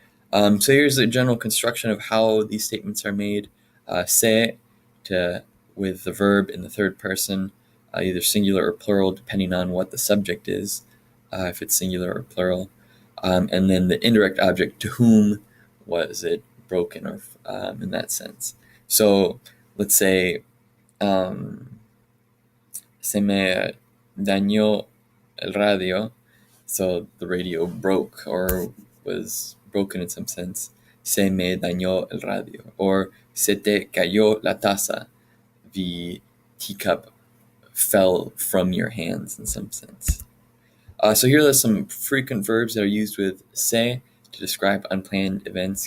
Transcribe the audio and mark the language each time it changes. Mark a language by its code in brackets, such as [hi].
[en] So here's a general construction of how these statements are made. Se with the verb in the third person, either singular or plural, depending on what the subject is, if it's singular or plural. And then the indirect object, to whom was it broken, or in that sense. So let's say [es] se me dañó el radio. [en] So the radio broke, or was broken in some sense. [es] Se me dañó el radio. Or se te cayó la taza. [en] The teacup fell from your hands in some sense. So here are some frequent verbs that are used with se to describe unplanned events.